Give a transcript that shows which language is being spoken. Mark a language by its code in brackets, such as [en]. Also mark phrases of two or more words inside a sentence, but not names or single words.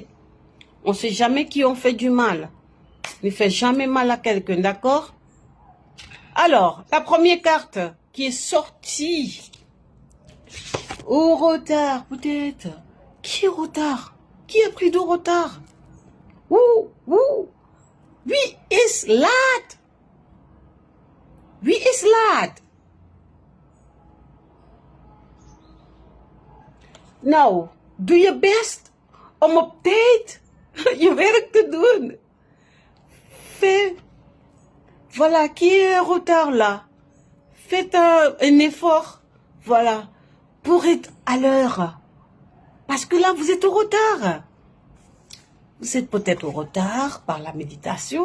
[fr] On sait jamais qui on fait du mal. Ne fais jamais mal à quelqu'un, d'accord? Alors, la première carte qui est sortie au retard, peut-être. Qui est au retard? Qui a pris du retard? Ouh. [nl] Wie is laat? Wie is laat? Nou, doe je best om op tijd je werk te doen. [fr] Voilà, qui est en retard là? Faites un effort, voilà, pour être à l'heure. Parce que là, vous êtes au retard. Vous êtes peut-être au retard par la méditation.